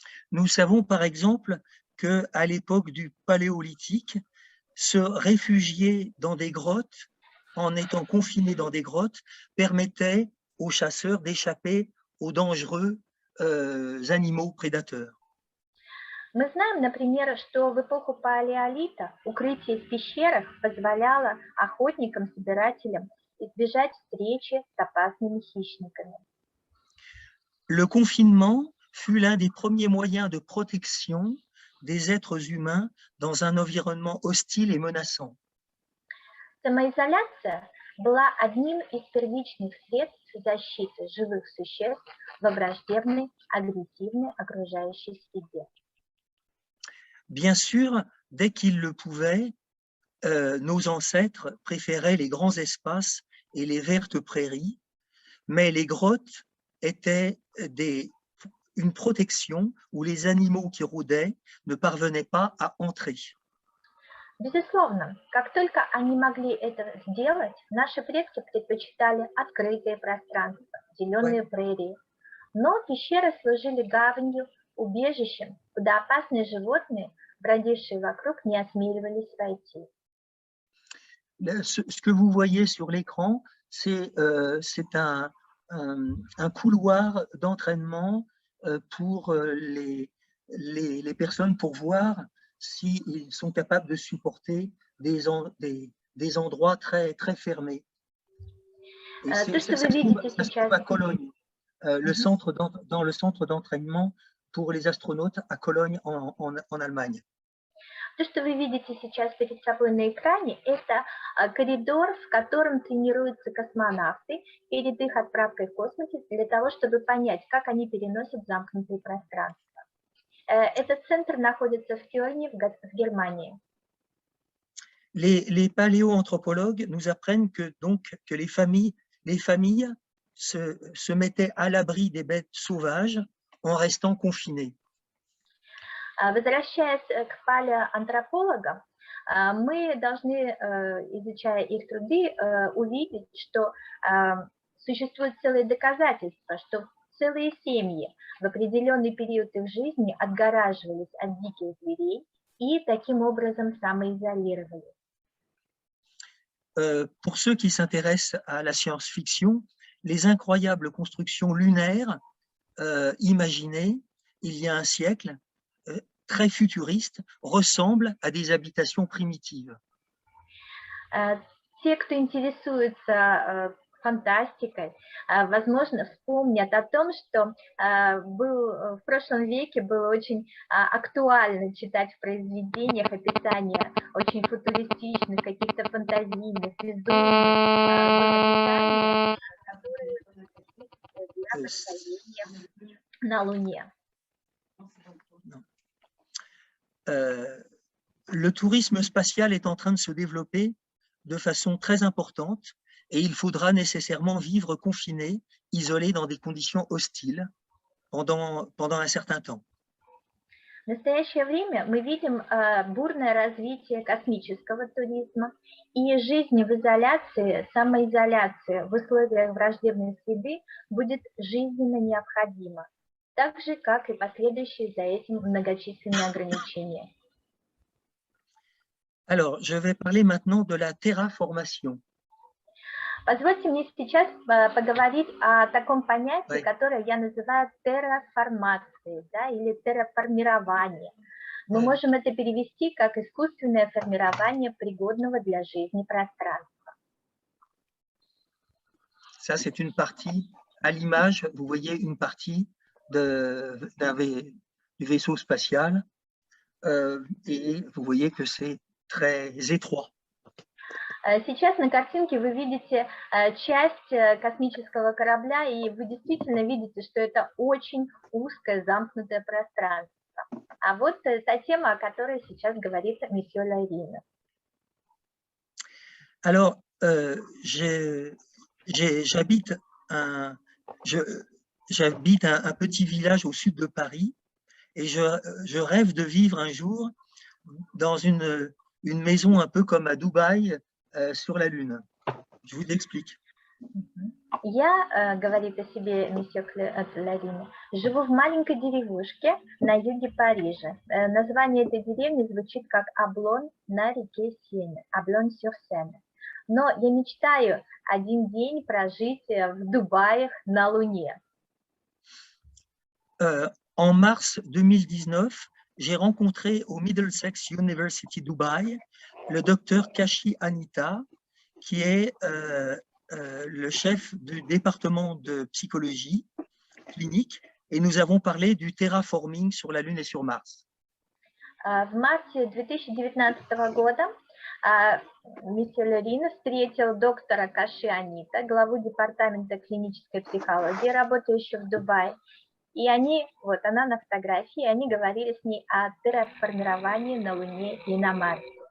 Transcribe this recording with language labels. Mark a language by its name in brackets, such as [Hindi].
[French] Nous savons par exemple qu'à l'époque du Paléolithique, se réfugier dans des grottes, en étant confiné dans des grottes, permettait aux chasseurs d'échapper aux dangereux animaux prédateurs. [Russian] Мы знаем, например, что в эпоху палеолита укрытие в пещерах позволяло охотникам-собирателям избежать встречи с опасными хищниками. [French] Le confinement fut l'un des premiers moyens de protection des êtres humains dans un environnement hostile et menaçant. [Russian] Самоизоляция была одним из первичных средств защиты живых существ во враждебной, агрессивной окружающей среде. [French] Bien sûr, dès qu'ils le pouvaient, nos ancêtres préféraient les grands espaces et les vertes prairies, mais les grottes étaient une protection où les animaux qui rôdaient ne parvenaient pas à entrer. [Russian] Безусловно, как только они могли это сделать, наши предки предпочитали открытые пространства, зеленые прерии. Но пещеры служили гаванью, убежищем, куда опасные животные, бродившие вокруг, не осмеливались войти. [French] Ce que vous voyez sur l'écran, c'est un couloir d'entraînement pour les personnes pour voir s'ils sont capables de supporter des endroits très, très fermés. Et ça se trouve à Cologne, dans le centre d'entraînement pour les astronautes à Cologne en Allemagne. [Russian] То, что вы видите сейчас перед собой на экране, это коридор, в котором тренируются космонавты перед их отправкой в космос для того, чтобы понять, как они переносят замкнутые пространства. Этот центр находится в Кёльне, в Германии. [French] Les paléoanthropologues nous apprennent que les familles se mettaient à l'abri des bêtes sauvages en restant confinées. [Russian] Возвращаясь к палеоантропологам, мы должны, изучая их труды, увидеть, что существуют целые доказательства, что целые семьи в определенный период их жизни отгораживались от диких зверей и таким образом самоизолировались. [French] Pour ceux qui s'intéressent à la science-fiction, les incroyables constructions lunaires imaginées il y a un siècle, très futuristes, ressemblent à des habitations primitives. [Russian] Те, кто интересуется фантастикой, возможно, вспомнят о том, что в прошлом веке было очень актуально читать в произведениях описания очень футуристичных, каких-то фантазийных, безумных которые были для построения на Луне. [French] Le tourisme spatial est en train de se développer de façon très importante et il faudra nécessairement vivre confiné, isolé dans des conditions hostiles pendant un certain temps. [Russian] В настоящее время мы видим бурное развитие космического туризма, и жизнь в изоляции, самоизоляция в условиях враждебной среды будет жизненно необходима, так же, как и последующие за этим многочисленные ограничения. [French] Alors, je vais parler maintenant de la terraformation. [Russian] Позвольте мне сейчас поговорить о таком понятии, которое я называю терраформацией, да, или терраформирование. Мы можем это перевести как искусственное формирование пригодного для жизни пространства. [French] Ça, c'est une partie, à l'image, vous voyez une partie du vaisseau spatial et vous voyez que c'est très étroit. [Russian] Сейчас на картинке вы видите часть космического корабля, и вы действительно видите, что это очень узкое замкнутое пространство. А вот та тема, о которой сейчас говорит месье Ларина. [French] Alors, j'habite un petit village au sud de Paris et je rêve de vivre un jour dans une maison un peu comme à Dubaï, sur la Lune. Je vous explique. [Russian] Я, говорит о себе месье Ларина, живу в маленькой деревушке на юге Парижа. Название этой деревни звучит как Аблон на реке Сене, Аблон-сюр-Сене. Но я мечтаю один день прожить в Дубае на Луне. [French] En mars 2019, j'ai rencontré au Middlesex University Dubaï le docteur Kashi Anita, qui est le chef du département de psychologie clinique, et nous avons parlé du terraforming sur la Lune et sur Mars. [Russian] В марте 2019 года месье Ларина встретил доктора Каши Анита, главу департамента клинической психологии, работающего в Дубае, И они, вот она на фотографии, и они говорили с ней о терраформировании на Луне и на Марсе.